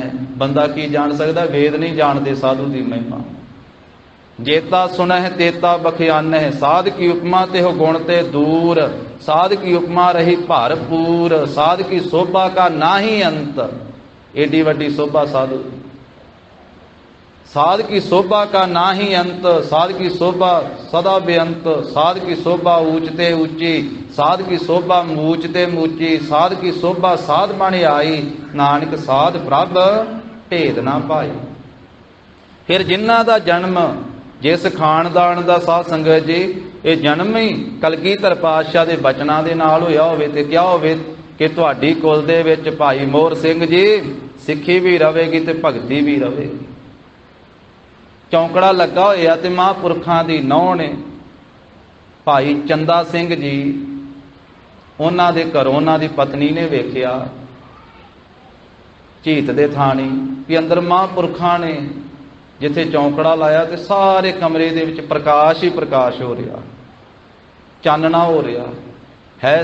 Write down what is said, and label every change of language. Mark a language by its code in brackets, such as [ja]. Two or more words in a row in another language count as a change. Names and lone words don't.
[pa] ਬੰਦਾ ਕੀ ਜਾਣ ਸਕਦਾ? ਵੇਦ ਨਹੀਂ ਜਾਣਦੇ ਸਾਧੂ ਦੀ ਮਹਿਮਾ। ਜੇਤਾ ਸੁਣਹਿ ਤੇਤਾ ਬਖਿਆਨਹਿ, ਸਾਧ ਕੀ ਉਪਮਾ ਤੇ ਹੋ ਗੁਣ ਤੇ ਦੂਰ, ਸਾਧ ਕੀ ਉਪਮਾ ਰਹੀ ਭਰਪੂਰ, ਸਾਧ ਕੀ ਸੋਭਾ ਕਾ ਨਾਹੀ ਅੰਤ। ਏਡੀ ਵੱਡੀ ਸੋਭਾ ਸਾਧੂ, ਸਾਧ ਕੀ ਸ਼ੋਭਾ ਕਾ ਨਾਹੀ ਅੰਤ, ਸਾਧ ਕੀ ਸ਼ੋਭਾ ਸਦਾ ਬੇਅੰਤ, ਸਾਧ ਕੀ ਸ਼ੋਭਾ ਊਂਚਤੇ ਊਂਚੀ, ਸਾਧ ਕੀ ਸ਼ੋਭਾ ਮੂਚਤੇ ਮੂਚੀ, ਸਾਧ ਕੀ ਸ਼ੋਭਾ ਸਾਧ ਬਨ ਆਈ, ਨਾਨਕ ਸਾਧ ਪ੍ਰਭ ਭੇਦ ਨਾ ਪਾਈ। ਫਿਰ ਜਿਨ੍ਹਾਂ ਦਾ ਜਨਮ ਜਿਸ ਖਾਨਦਾਨ ਦਾ ਸਾਧ ਸੰਗਤ ਜੀ ਇਹ ਜਨਮ ਹੀ ਕਲਗੀਧਰ ਪਾਤਸ਼ਾਹ ਦੇ ਬਚਨਾਂ ਦੇ ਨਾਲ ਹੋਇਆ ਹੋਵੇ ਤੇ ਕਿਹਾ ਹੋਵੇ ਕਿ ਤੁਹਾਡੀ ਕੁਲ ਦੇ ਵਿੱਚ ਭਾਈ ਮੋਹਰ ਸਿੰਘ ਜੀ ਸਿੱਖੀ ਵੀ ਰਵੇਗੀ ਤੇ ਭਗਤੀ ਵੀ ਰਵੇਗੀ। ਚੌਂਕੜਾ ਲੱਗਾ ਹੋਇਆ ਤੇ ਮਹਾਂਪੁਰਖਾਂ ਦੀ ਨਹੁੰ ਨੇ ਭਾਈ ਚੰਦਾ ਸਿੰਘ ਜੀ, ਉਹਨਾਂ ਦੇ ਘਰੋਂ ਉਹਨਾਂ ਦੀ ਪਤਨੀ ਨੇ ਵੇਖਿਆ ਝੀਤ ਦੇ ਥਾਣੀ ਵੀ ਅੰਦਰ ਮਹਾਂਪੁਰਖਾਂ ਨੇ ਜਿੱਥੇ ਚੌਂਕੜਾ ਲਾਇਆ ਤੇ ਸਾਰੇ ਕਮਰੇ ਦੇ ਵਿੱਚ ਪ੍ਰਕਾਸ਼ ਹੀ ਪ੍ਰਕਾਸ਼ ਹੋ ਰਿਹਾ, ਚਾਨਣਾ ਹੋ ਰਿਹਾ ਹੈ।